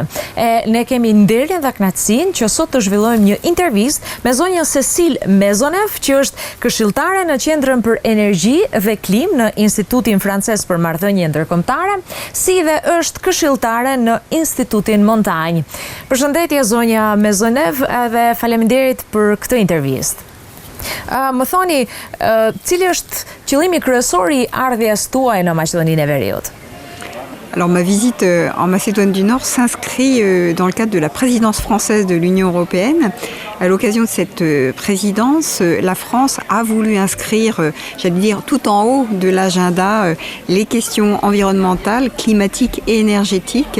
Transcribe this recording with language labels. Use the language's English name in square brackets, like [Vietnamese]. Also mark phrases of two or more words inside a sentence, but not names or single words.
[Albanian] Ne kemi nderin dhe kënaqësinë që sot të zhvillojmë një intervistë me zonjën Cecile Maisonneuve, që është këshilltare në Qendrën për Energji dhe Klimë në Institutin Francez për Marrëdhënie Ndërkombëtare, si dhe është këshilltare në Institutin Montagne. Përshëndetje zonja Maisonneuve dhe faleminderit për këtë intervistë. Më thoni, cili është qëllimi kryesor I ardhjes tuaj në Maqedoninë e Veriut? [French] Alors ma visite en Macédoine du Nord s'inscrit dans le cadre de la présidence française de l'Union européenne. À l'occasion de cette présidence, la France a voulu inscrire, j'allais dire, tout en haut de l'agenda les questions environnementales, climatiques et énergétiques.